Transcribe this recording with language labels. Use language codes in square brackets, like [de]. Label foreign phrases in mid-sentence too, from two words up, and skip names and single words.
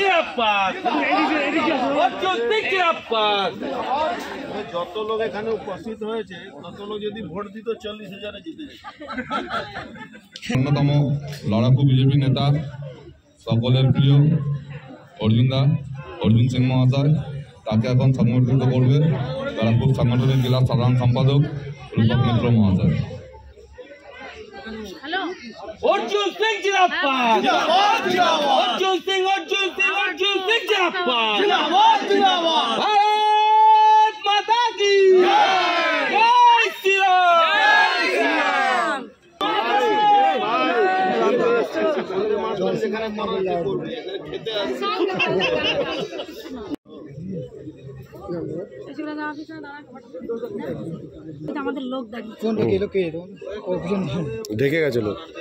[bn] যত লোক এখানে উপস্থিত হয়েছে তত লোক যদি ভোট দিত 40,000-এ জিতে যেত। অন্যতম লড়াকু বিজেপি নেতা সকলের প্রিয় অর্জুন সিং মহাশয়, তাকে এখন সংগঠিত করবে ব্যারাকপুর সাংগঠনিক জেলা সাধারণ সম্পাদক রূপক মিত্র মহাশয়। [hi] अर्जुन सिंह जिंदाबाद, अर्जुन सिंह जिंदाबाद, भारत माता की जय श्री राम। [bn] আমাদের লোক ঢেকে গেছে লোক,